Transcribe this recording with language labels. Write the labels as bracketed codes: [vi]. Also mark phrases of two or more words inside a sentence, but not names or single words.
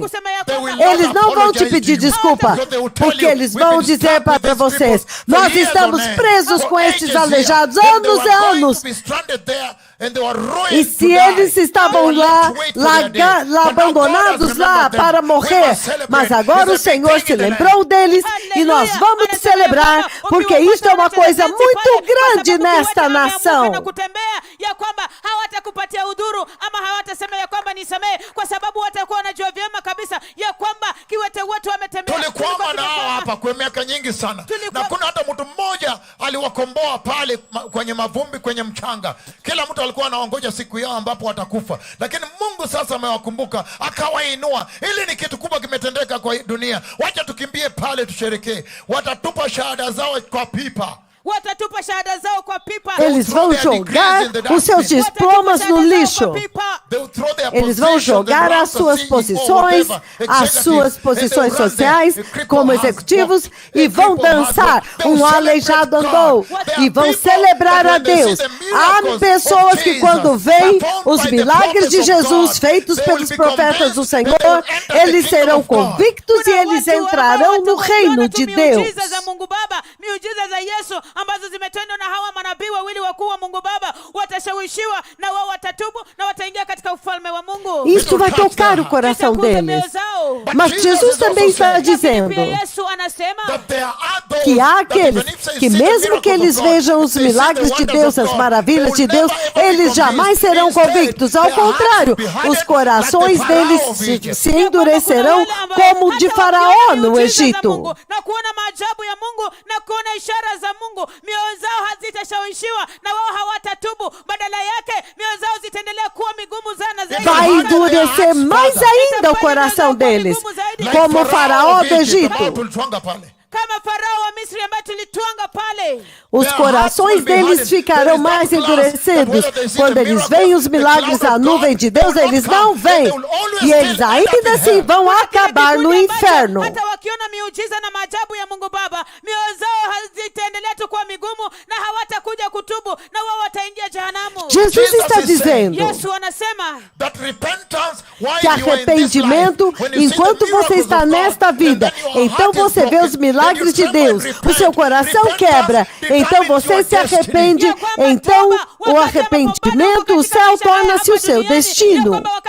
[pt] Eles não vão te pedir desculpa, porque eles vão dizer para vocês, nós estamos presos com esses aleijados anos e anos. E se eles estavam lá abandonados lá para morrer, mas agora o Senhor se lembrou deles e nós vamos celebrar, porque isso é uma coisa muito grande nesta nação. [sw] Tulikwama nao hapa kwa miaka nyingi sana, na kuna hata mtu mmoja aliwakomboa pale kwenye mavumbi, kwenye mchanga. Kila mtu alikuwa anaongoja siku yao ambapo watakufa, lakini Mungu sasa amewakumbuka akawainua. Hili ni kitu kubwa kimetendeka kwa dunia. Wacha tukimbie pale tusherekee. Watatupa shahada zao kwa pipa. [pt] Eles vão jogar os seus diplomas no lixo. Eles vão jogar as suas posições sociais como executivos e vão dançar. Um aleijado andou e vão celebrar a Deus. Há pessoas que quando veem os milagres de Jesus feitos pelos profetas do Senhor, eles serão convictos e eles entrarão no reino de Deus. [sw] Ambazo zimetendwa na hawa manabii wawili wakuu wa Mungu Baba watashawishiwa na wao watatubu na wataingia katika ufalme wa Mungu. [pt] Isso vai tocar o coração deles. Mas Jesus também está dizendo que há aqueles que mesmo que eles vejam os milagres de Deus, as maravilhas de Deus, eles jamais serão convictos. Ao contrário, os corações deles se endurecerão como o de Faraó no Egito. [sw] Na kuona maajabu ya Mungu na kuona ishara za Mungu, mioyo zao hazitashawishiwa na wao hawatatubu, badala yake mioyo zao zitaendelea kuwa migumu sana zaidi. [pt] Vai endurecer mais ainda o coração deles, como o Faraó do Egito. [sw] Kama Farao wa Misri ambaye tulitwanga pale. [pt] Os corações deles ficarão mais endurecidos. Quando eles veem os milagres, a nuvem de Deus, eles não veem. E eles ainda assim vão acabar no inferno. [sw] Hata wakiona miujiza na maajabu ya Mungu Baba, mioyo zao hazitaendelea tu kuwa migumu na hawatakuja kutubu na wao wataingia jehanamu. [pt] Jesus está dizendo [sw] Yesu anasema [pt] que arrependimento, enquanto você está nesta vida, então você vê os milagres de Deus, o seu coração quebra, então você se arrepende, então o arrependimento, o céu torna-se o seu destino.